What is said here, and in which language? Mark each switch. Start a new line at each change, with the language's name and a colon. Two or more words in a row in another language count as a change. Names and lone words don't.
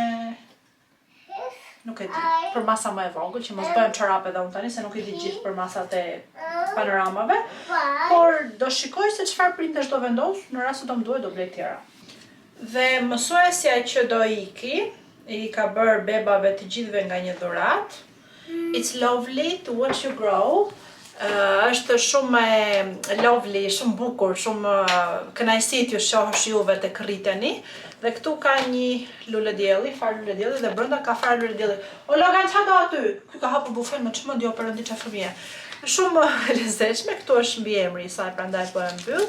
Albanian: Nuk e di, për masa më e vogël, që mos bëjmë çorape dhe unë tani, se nuk e di gjithë për masat e panoramave. Por do shikoj se çfarë printesh do vendos, në rast se do më duhet do blej tjera. Dhe mësuesja që do iki, i ka bërë bebave të gjithve nga një dhurat.
English: It's lovely to watch you grow.
Albanian: Është shumë lovely, shumë bukur, shumë kënaqësi t'ju shohësh juve të rriteni. Dhe këtu ka një lule dielli, far lule dielli, dhe brenda ka far lule dielli. O Logan, qa do aty? Ky ka hapur bufen, më çmend jo perëndi qa fëmije. Shumë lezetshme, këtu është mbi emri i saj, prandaj po e mbyll.